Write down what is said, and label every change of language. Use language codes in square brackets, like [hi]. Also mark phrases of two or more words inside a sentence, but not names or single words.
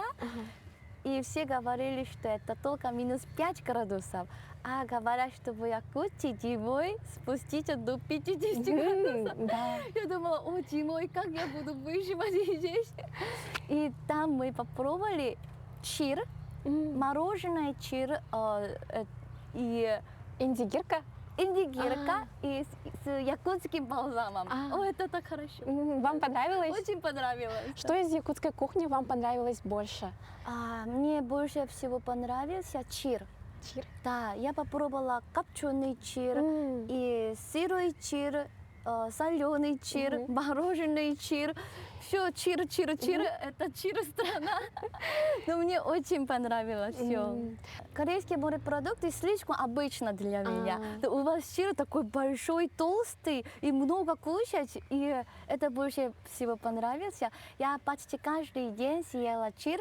[ru] И все говорили, что это только минус 5 градусов. А говорят, что в Якутии зимой спуститься до 50 градусов. Я думала, о, зимой, как я буду выживать здесь? И там мы попробовали чир, мороженое чир и индигирка. Индигирка и с якутским бальзамом. О, это так хорошо. Вам понравилось? Очень понравилось. Что из якутской кухни вам понравилось больше? Мне больше всего понравился чир. Чир? Да, я попробовала копченый чир и сырой чир, соленый чир, мороженый чир. Все чир. Это чир страна. Но мне очень понравилось все. Корейские морепродукты слишком обычно для меня. Но у вас чир такой большой, толстый и много кушать. И это больше всего понравилось. Я почти каждый день съела чир.